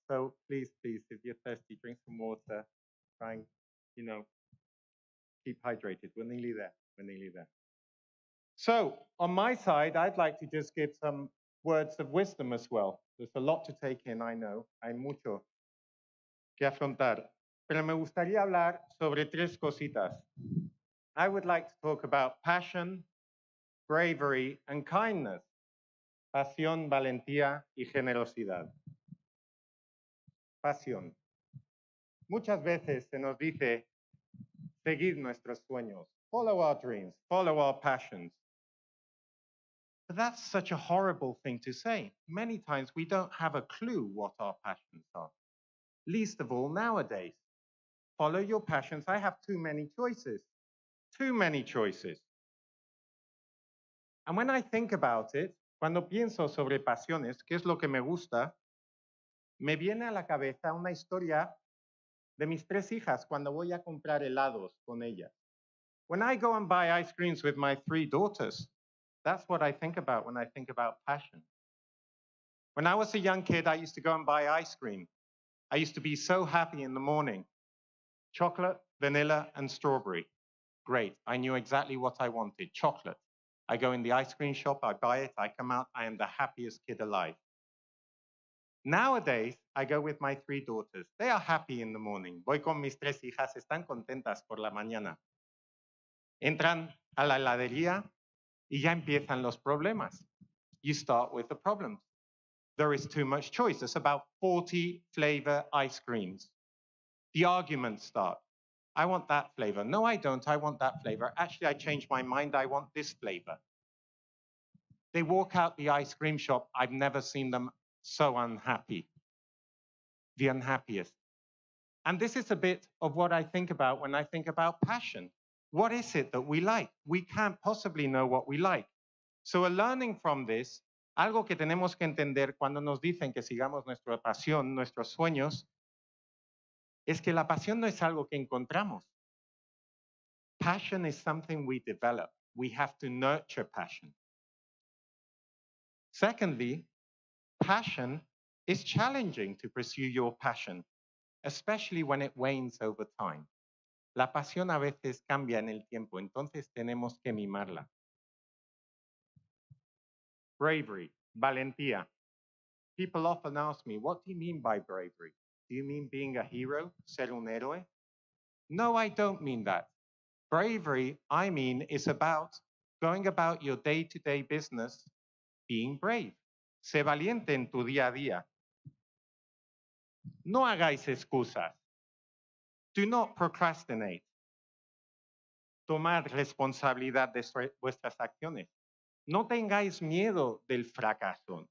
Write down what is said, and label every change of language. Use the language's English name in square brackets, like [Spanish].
[English] So please, please, if you're thirsty, drink some water. Try and, keep hydrated. We're nearly there. We're nearly there. So on my side, I'd like to just give some words of wisdom as well. There's a lot to take in, I know. [Spanish] Hay mucho que afrontar. Pero me gustaría hablar sobre tres cositas. [English] I would like to talk about passion, bravery, and kindness. [Spanish] Pasión, valentía y generosidad. Pasión. Muchas veces se nos dice, seguid nuestros sueños, [English] follow our dreams, follow our passions. But that's such a horrible thing to say. Many times we don't have a clue what our passions are. Least of all nowadays. Follow your passions. I have too many choices. Too many choices. And when I think about it, [Spanish] cuando pienso sobre pasiones, ¿qué es lo que me gusta? Me viene a la cabeza una historia de mis tres hijas cuando voy a comprar helados con ellas. [English] When I go and buy ice creams with my three daughters, that's what I think about when I think about passion. When I was a young kid, I used to go and buy ice cream. I used to be so happy in the morning. Chocolate, vanilla, and strawberry. Great. I knew exactly what I wanted. Chocolate. I go in the ice cream shop, I buy it, I come out, I am the happiest kid alive. Nowadays, I go with my three daughters. They are happy in the morning. [Spanish] Voy con mis tres hijas, están contentas por la mañana. Entran a la heladería y ya empiezan los problemas. [English] You start with the problems. There is too much choice. There's about 40 flavor ice creams. The arguments start. I want that flavor. No, I don't. I want that flavor. Actually, I changed my mind. I want this flavor. They walk out the ice cream shop. I've never seen them so unhappy. The unhappiest. And this is a bit of what I think about when I think about passion. What is it that we like? We can't possibly know what we like. So a learning from this, [Spanish] algo que tenemos que entender cuando nos dicen que sigamos nuestra pasión, nuestros sueños, es que la pasión no es algo que encontramos. [English] Passion is something we develop. We have to nurture passion. Secondly, passion is challenging to pursue your passion, especially when it wanes over time. [Spanish] La pasión a veces cambia en el tiempo, entonces tenemos que mimarla. [English] Bravery, valentía. People often ask me, what do you mean by bravery? Do you mean being a hero, [Spanish] ser un héroe? [English] No, I don't mean that. Bravery, I mean, is about going about your day-to-day business being brave. [Spanish] Sé valiente en tu día a día. No hagáis excusas. [English] Do not procrastinate. [Spanish] Tomad responsabilidad de vuestras acciones. No tengáis miedo del fracaso.